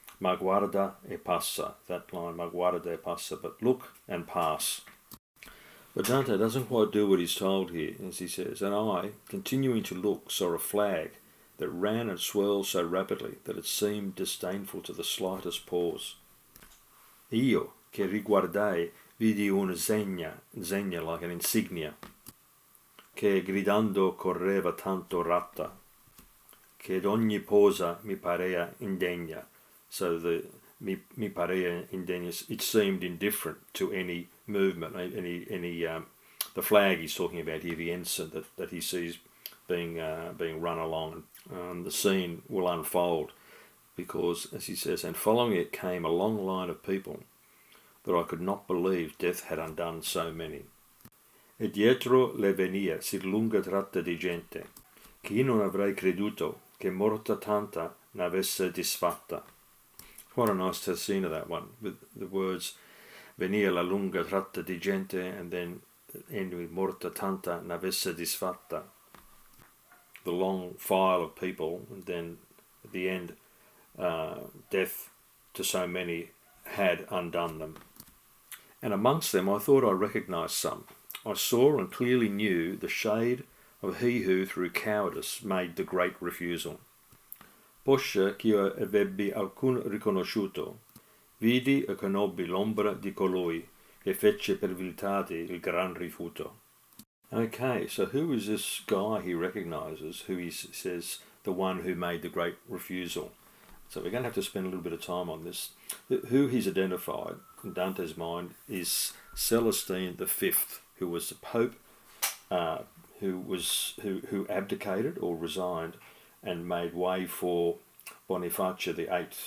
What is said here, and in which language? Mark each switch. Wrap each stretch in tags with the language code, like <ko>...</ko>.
<it>Ma guarda e passa.</it> <en>That line,</en> <it>ma guarda e passa,</it> <en>but look and pass. But Dante doesn't quite do what he's told here, as he says, and I, continuing to look, saw a flag that ran and swirled so rapidly that it seemed disdainful to the slightest pause.</en> <it>Io, che riguardai, vidi una zegna</it> <en>like an insignia,</en> <it>che gridando correva tanto ratta, che d'ogni posa mi parea indegna.</it> <en>So the</en> <it>mi parea indegna,</it> <en>it seemed indifferent to any movement, the flag he's talking about here, the ensign that he sees being run along. The scene will unfold because, as he says, and following it came a long line of people that I could not believe death had undone so many.</en> <it>E dietro le venia si lunga tratta di gente, che io non avrei creduto che morta tanta n'avesse disfatta.</it> <en>What a nice tercina, that one, with the words</en> <it>venia la lunga tratta di gente</it> <en>and then end with</en> <it>morta tanta n'avesse disfatta.</it> <en>The long file of people, and then at the end, death to so many had undone them. And amongst them I thought I recognised some. I saw and clearly knew the shade of he who, through cowardice, made the great refusal.</en> <it>Poscia ch'io avebbi alcun riconosciuto, vidi e conobbi l'ombra di colui che fece per viltade il gran rifiuto.</it> <en>Okay, so who is this guy he recognises, who he says the one who made the great refusal? So we're going to have to spend a little bit of time on this. Who he's identified in Dante's mind is Celestine V, who was the Pope, who abdicated or resigned and made way for Boniface VIII.</en>